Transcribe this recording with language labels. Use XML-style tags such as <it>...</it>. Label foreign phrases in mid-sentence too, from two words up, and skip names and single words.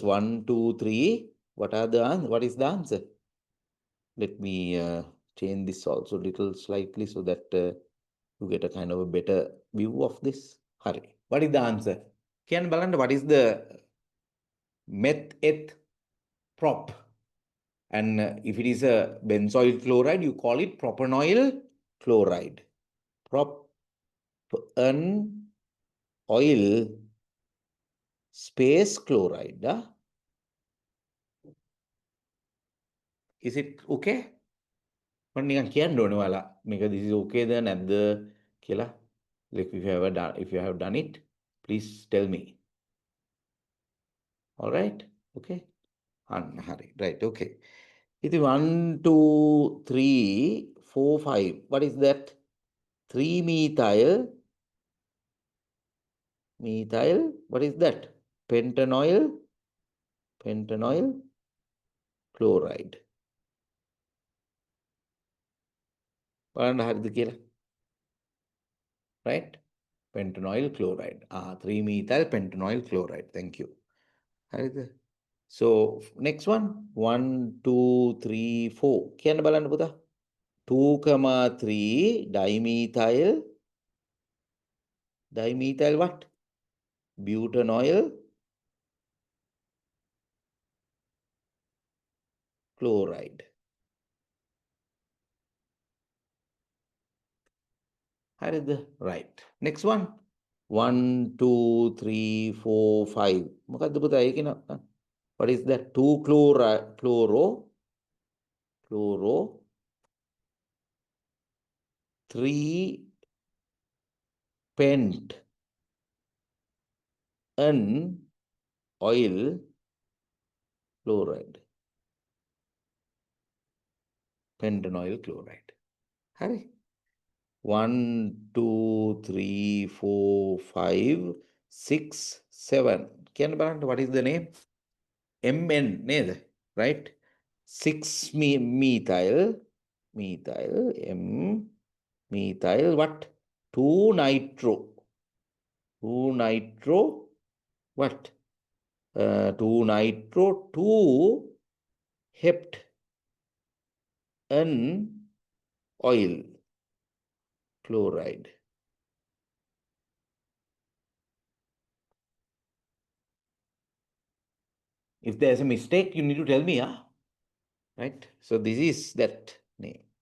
<en>1 2 3 what are the what is the answer let me change this also little slightly so that you get a kind of a better view of this hurry what is the answer can balance what is the meth eth prop and if it is a benzoyl chloride you call it propanol chloride prop an oil space chloride is it okay</en> <si>මම නිකන් කියන්න ඕනේ ඔයාලා මේක</si> <en>this is okay</en> <si>ද නැද්ද කියලා</si> <en>like if you have done it please tell me all right okay</en> <si>අන්න හරි</si> <en>right okay ඉතින් 1 2 3 4 5 what is that 3 methyl what is that pentanoyl chloride</en> <si>බලන්න හරිද කියලා</si> <en>right pentanoyl chloride 3 methyl pentanoyl chloride thank you හරිද so next one 1 2 3 4</en> <si>කියන්න බලන්න පුතා</si> <en>2,3 dimethyl what butanoyl chloride හරිද right next one 1 2 3 4 5</en> <si>මොකද්ද පුතා ඒකේ නම</si> <en>what is that 2 chloro 3 pent an oil chloride pentanoyl chloride හරි 1 2 3 4 5 6 7</en> <si>කියන්න බලන්න</si> <en>what is the name mn නේද right 6 methyl m methyl what 2 nitro what 2 nitro 2 hept an oil chloride if there's a mistake you need to tell me right so this is that name</en>